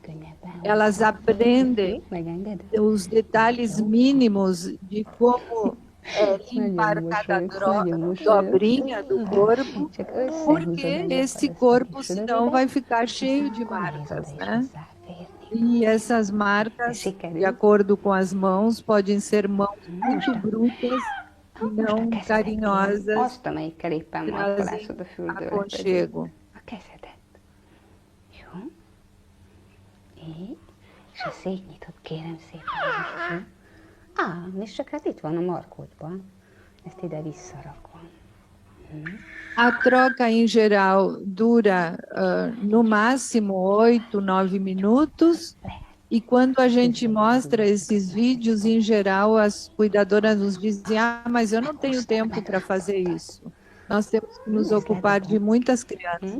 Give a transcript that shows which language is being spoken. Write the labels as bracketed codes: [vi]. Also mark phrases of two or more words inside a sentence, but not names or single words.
[pt] Elas aprendem os detalhes mínimos de como limpar cada dobrinha do corpo, porque esse corpo, senão, vai ficar cheio de marcas, né? E essas marcas, de acordo com as mãos, podem ser mãos muito brutas e não carinhosas, trazem aconchego. [hu] A kezedet. Jó? És a szétnyitod, kérem szépen. És csak hát itt van a markódban. Ezt ide visszarakom. [pt] A troca, em geral, dura no máximo 8, 9 minutos. E quando a gente mostra esses vídeos, em geral, as cuidadoras nos dizem: mas eu não tenho tempo para fazer isso. Nós temos que nos ocupar de muitas crianças.